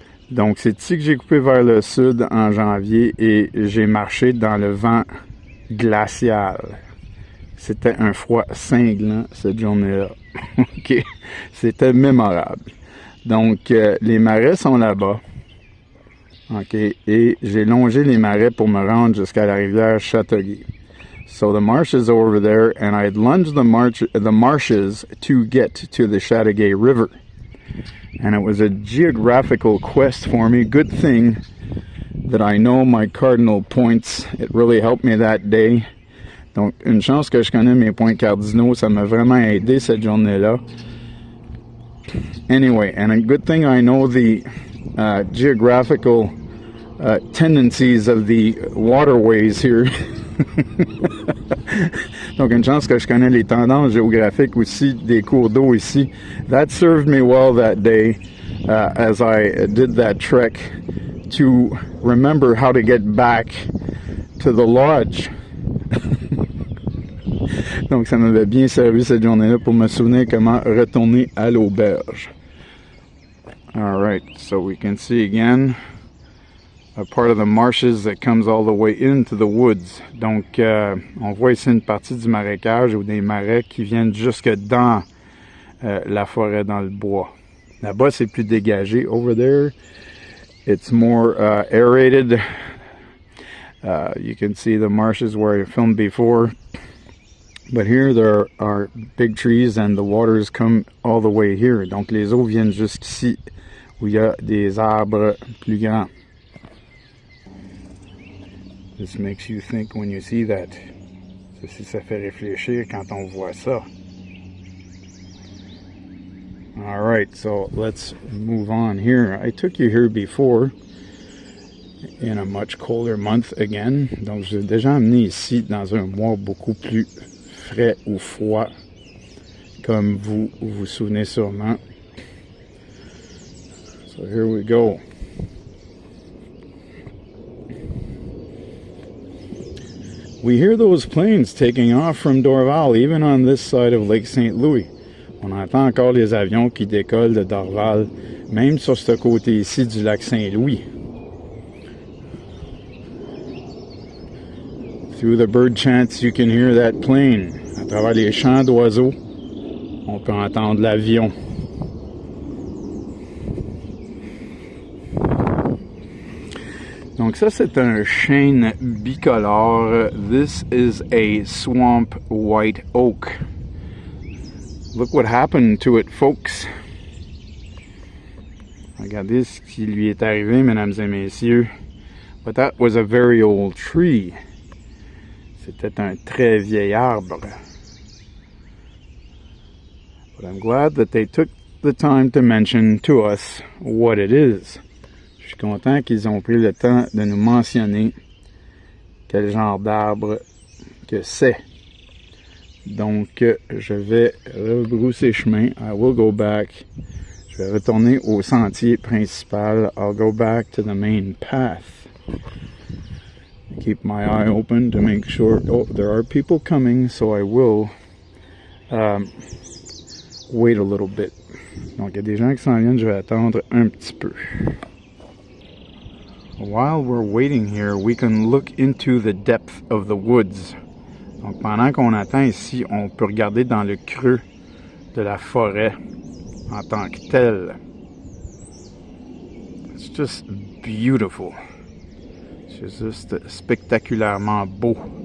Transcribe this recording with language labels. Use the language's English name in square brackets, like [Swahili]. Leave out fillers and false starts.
[French] Donc c'est ici que j'ai coupé vers le sud en janvier et j'ai marché dans le vent glacial. C'était un froid cinglant cette journée-là. OK. C'était mémorable. Donc les marais sont là-bas. OK. Et j'ai longé les marais pour me rendre jusqu'à la rivière Châteauguay. [English] So the marshes are over there and I had lunged the marshes to get to the Châteauguay River. And it was a geographical quest for me. Good thing that I know my cardinal points. It really helped me that day. [French] Donc, une chance que je connais mes points cardinaux. Ça m'a vraiment aidé cette journée-là. [English] Anyway, and a good thing I know the geographical tendencies of the waterways here. [French] Donc, une chance que je connais les tendances géographiques aussi des cours d'eau ici. [English] That served me well that day as I did that trek to remember how to get back to the lodge. [French] Donc, ça m'avait bien servi cette journée-là pour me souvenir comment retourner à l'auberge. [English] All right, so we can see again a part of the marshes that comes all the way into the woods. [French] Donc, on voit ici une partie du marécage ou des marais qui viennent jusque dans la forêt, dans le bois. Là-bas, c'est plus dégagé. [English] Over there, it's more aerated. You can see the marshes where I filmed before. But here there are big trees and the waters come all the way here. [French] Donc, les eaux viennent jusqu'ici où il y a des arbres plus grands. [English] This makes you think when you see that. [French] Ça fait réfléchir quand on voit ça. [English] Alright, so let's move on here. I took you here before in a much colder month again. [French] Donc, je l'ai déjà amené ici dans un mois beaucoup plus frais ou froid, comme vous vous souvenez sûrement. [English] So here we go. We hear those planes taking off from Dorval, even on this side of Lake St. Louis. [French] On entend encore les avions qui décollent de Dorval, même sur ce côté ici du lac Saint-Louis. [English] Through the bird chants, you can hear that plane. [French] À travers les chants d'oiseaux, on peut entendre l'avion. Donc ça, c'est un chêne bicolore. [English] This is a swamp white oak. Look what happened to it, folks. [French] Regardez ce qui lui est arrivé, mesdames et messieurs. [English] But that was a very old tree. [French] C'était un très vieil arbre. [English] But I'm glad that they took the time to mention to us what it is. [French] Je suis content qu'ils ont pris le temps de nous mentionner quel genre d'arbre que c'est. Donc, je vais rebrousser chemin. [English] I will go back. [French] Je vais retourner au sentier principal. [English] I'll go back to the main path. Keep my eye open to make sure. Oh, there are people coming, so I will wait a little bit. [French] Donc, il y a des gens qui s'en viennent. Je vais attendre un petit peu. [English] While we're waiting here, we can look into the depth of the woods. [French] Donc, pendant qu'on attend ici, on peut regarder dans le creux de la forêt en tant que telle. [English] It's just beautiful. [French] C'est juste spectaculairement beau.